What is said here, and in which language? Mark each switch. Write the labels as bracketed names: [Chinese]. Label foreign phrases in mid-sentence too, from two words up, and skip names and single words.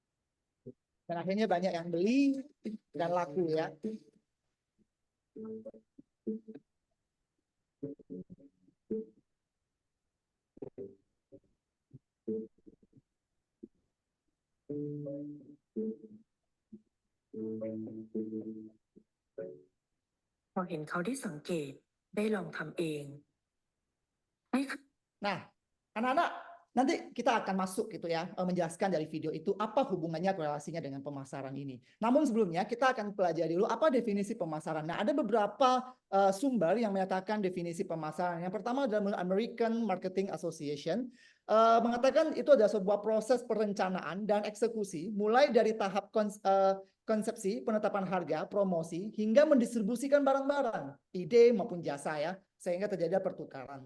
[Indonesian] Dan akhirnya banyak yang beli dan laku ya. [Thai] พอเห็นเขาได้สังเกตได้ลองทำเองให้ [Indonesian] Nah, anak-anak, nanti kita akan masuk gitu ya, menjelaskan dari video itu apa hubungannya korelasinya dengan pemasaran ini. Namun sebelumnya kita akan pelajari dulu apa definisi pemasaran. Nah, ada beberapa sumber yang menyatakan definisi pemasaran. Yang pertama adalah American Marketing Association, mengatakan itu adalah sebuah proses perencanaan dan eksekusi mulai dari tahap konsepsi, penetapan harga, promosi, hingga mendistribusikan barang-barang, ide maupun jasa ya, sehingga terjadi pertukaran.